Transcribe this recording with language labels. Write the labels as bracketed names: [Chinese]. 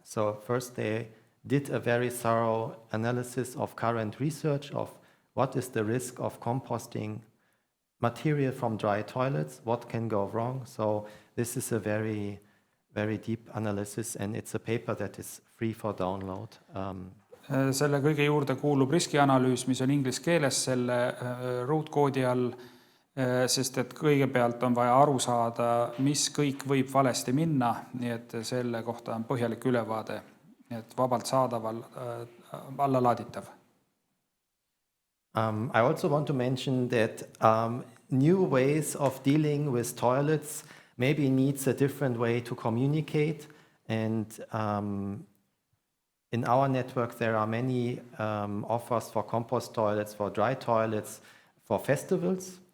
[English] So first they did a very thorough analysis of current research of what is the risk of composting material from dry toilets, what can go wrong. So this is a very, very deep analysis, and it's a paper that is free for download. [Estonian] Selle kõige juurde kuulub riskianalüüs, mis on inglise keeles selle ruutkoodi all, sest et kõigepealt on vaja aru saada, mis kõik võib valesti minna, nii et selle kohta on põhjalik ülevaade, et vabalt saadaval alla laaditav. [English] I also want to mention that new ways of dealing with toilets maybe needs a different way to communicate. And in our network, there are many offers for compost toilets, for dry toilets, for festivals.